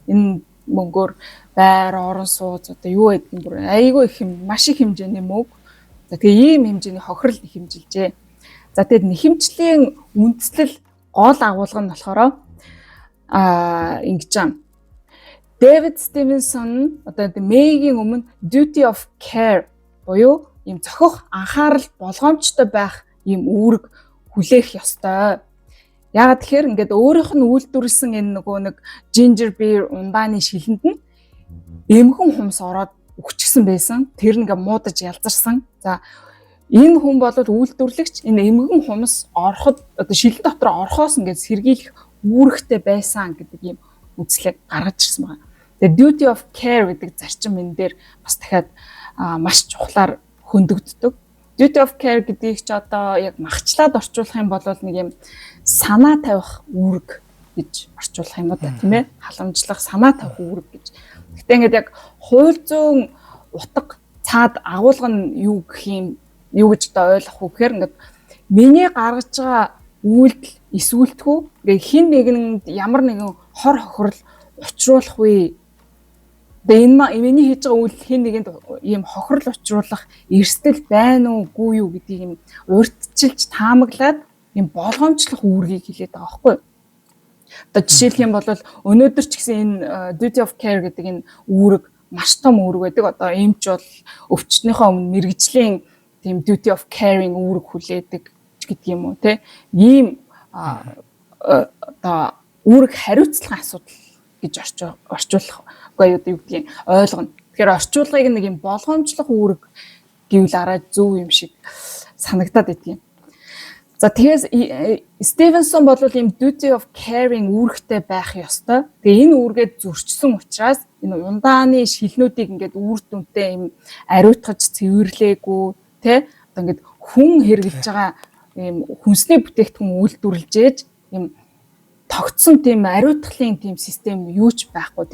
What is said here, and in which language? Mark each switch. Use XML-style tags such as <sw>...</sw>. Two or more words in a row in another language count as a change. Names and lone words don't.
<mn>Энэ мөнгөөр байр, орон сууц одоо юу гэдэг юм бүр айгүй их маш их хэмжээний мөнгө. За тэгээ ийм хэмжээний хохирол нэхэмжилжээ. За тэгээд нэхэмжлийн үндслэл гол агуулга нь болохоор ингэж юм. Дэвид Стивенсон одоо Мэйгийн өмнө</mn> <en>duty of care</en> <mn>буюу ийм зохих анхаарал болгоомжтой байх ийм үүрэг хүлээх ёстой. Яагаад тэгэхээр ингээд өөрийнх нь үйлдвэрлэсэн энэ нөгөө нэг</mn> <en>ginger beer</en> <mn>ундааны шилэнд нь эмгэн хумс ороод өгчихсэн байсан. Тэр ингээ муудаж ялзарсан. За энэ хүн бол үйлдвэрлэгч энэ эмгэн хумс ороход одоо шилэн дотор орохоос ингээд сэргийлэх үүрэгтэй байсан гэдэг ийм үзлэг гаргаж ирсэн байна. Тэгээ</mn> <en>duty of care</en> <mn>гэдэг зарчим энэ дээр бас дахиад маш чухлаар хөндөгддөг.</mn> <en>Duty of care</en> <mn>гэдгийг ч одоо яг махчлаад орчуулах юм бол нэг юм санаа тавих үүрэг гэж орчуулах юм уу та тийм ээ? Халамжлах, санаа тавих үүрэг гэж. Гэтэ ингээд яг хууль зүйн утга цаад агуулга нь юу гэх юм юу гэж одоо ойлгох уу гэхээр ингээд миний гаргаж байгаа үйлдэл эсвэлтгүү ингээ хин нэгэнд ямар нэгэн хор хохирол учруулах вэ? Тэгээ энэ миний хийж байгаа үйлдэл хин нэгэнд ийм хохирол учруулах эрсдэл байна уугүй юу гэдгийг юм урьдчилж таамаглаад ийм болгоомжлох үүргийг хэлээд байгаа байхгүй юу? Одоо жишээлх юм бол өнөөдөр ч гэсэн энэ</mn> <en>duty of care</en> <mn>гэдэг энэ үүрэг маш том үүрэг байдаг. Одоо эмч бол өвчтнийхөө өмнө мэрэгжлийн тийм</mn> <en>duty of caring</en> <mn>үүрэг хүлээдэг гэдэг юм уу те. Ийм одоо үүрэг хариуцлагын асуудал гэж орчуулах үгүй юу гэдгийг ойлгоно. Тэгэхээр орчуулгыг нэг юм болгоомжлох үүрэг гэвэл арай зөв юм шиг санагдаад байдгийн. За тэгээс Стивенсон бол ийм</mn> <en>duty of caring</en> <mn>үүрэгтэй байх ёстой. Тэгээ энэ үүргээд зөрчсөн учраас энэ ундааны шилнүүдийг ингээд үр дүнтэй ийм ариутгаж цэвэрлээгүй тэ одоо ингээд хүн хэрглэж байгаа ийм хүнсний бүтээгдэхүүн үйлдвэрлэж ээж ийм тогтсон тийм ариутгалын тийм систем юу ч байхгүй.</mn>